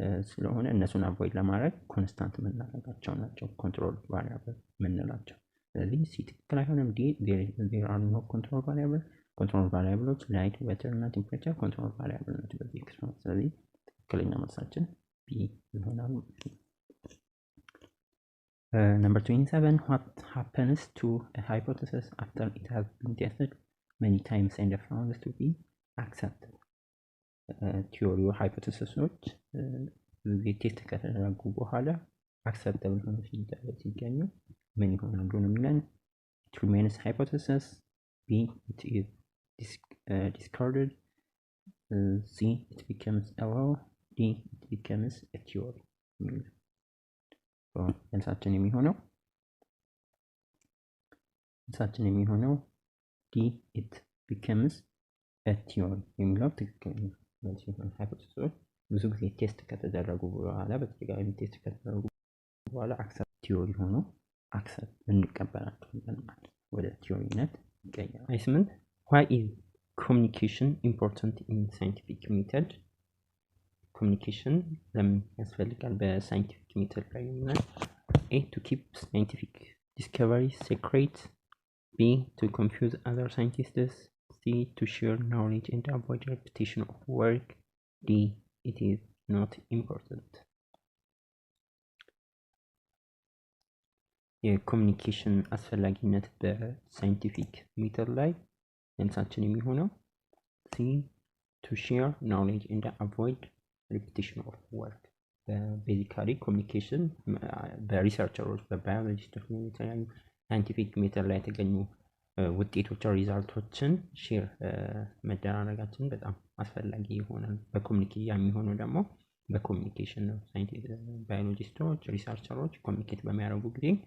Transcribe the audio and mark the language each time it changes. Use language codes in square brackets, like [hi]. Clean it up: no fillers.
[am] ስለሆነ እነሱን አቮይድ ለማድረግ ኮንስታንት የምናደርጋቸው ናቸው ኮንትሮል ቫሪያብል የምንላቸው። ስለዚህ ሲ ትክክል አይሆንም። ዲ [en] there are no control variable [am] ኮንትሮል ቫሪያብሎች ላይት ዋተር እና ቴምፕሬቸር ኮንትሮል ቫሪያብል ናቸው በዚህ ኤክስፐሪመንት። ስለዚህ ትክክለኛ መልሳችን ቢ ይሆናል። [en] Number 27 what happens to a hypothesis after it has been tested many times and found to be accepted? [am] ቲዮሪው ሃይፖቴሲሶች ቴስት ከተደረጉ በኋላ አክሰፕተብል ሆኖ ሲገኙ ምን ይሆናሉ ነው የሚለን። [en] it remains hypothesis, B it is discarded, C it becomes a law, D it becomes a theory. [am] መልሳችን የሚሆነው [en] D it becomes a theory [am] የሚለው ትክክል ነው። ሃይፖቴሲሶች ብዙ ጊዜ ቴስት ከተደረጉ በኋላ በተደጋጋሚ ቴስት ከተደረጉ በኋላ አክሰፕት ቲዮሪ ሆኖ አክሰፕት እንቀበላቸዋለን ማለት ወደ ቲዮሪነት ይቀየራል። [en] 28 why is communication important in scientific method? [am] ኮሚኒኬሽን ለምን ያስፈልጋል በሳይንቲፊክ ሜተድ ላይ ነው? [en] A to keep scientific discovery secret, B to confuse other scientists, C to share knowledge and avoid repetition of work, D it is not important. [am] የኮሚኒኬሽን አስፈላጊነት በሳይንቲፊክ ሜተድ ላይ መልሳችን የሚሆነው [en] C to share knowledge and avoid repetition of work. [am] ቤዚካሊ ኮሚኒኬሽን በሪሰርቸሮች በባዮሎጂስቶች የተለያዩ ሳይንቲፊክ ሜተድ ላይ የተገኙ ውጤቶች ሪዛልቶችን ሼር መደራረጋችን በጣም አስፈላጊ ይሆናል። በኮሚኒኬሽን የሚሆነው ደግሞ በኮሚኒኬሽን ነው። ባዮሎጂስቶች ሪሰርቸሮች ኮሚኒኬት በሚያደርጉ ጊዜ